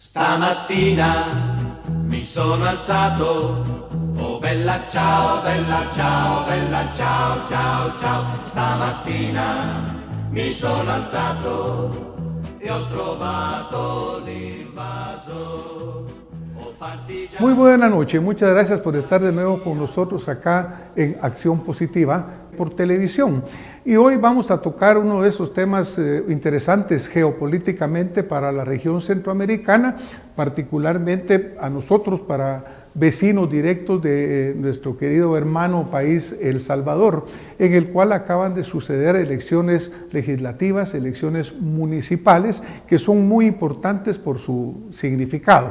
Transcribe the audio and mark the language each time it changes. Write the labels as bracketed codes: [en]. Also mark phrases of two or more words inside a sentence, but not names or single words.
[it] Stamattina mi sono alzato, oh bella ciao, bella ciao, bella ciao, ciao, ciao. Stamattina mi sono alzato e ho trovato l'invaso. [es] Muy buena noche, muchas gracias por estar de nuevo con nosotros acá en Acción Positiva por televisión. Y hoy vamos a tocar uno de esos temas interesantes geopolíticamente para la región centroamericana, particularmente a nosotros, para vecinos directos de nuestro querido hermano país El Salvador, en el cual acaban de suceder elecciones legislativas, elecciones municipales, que son muy importantes por su significado.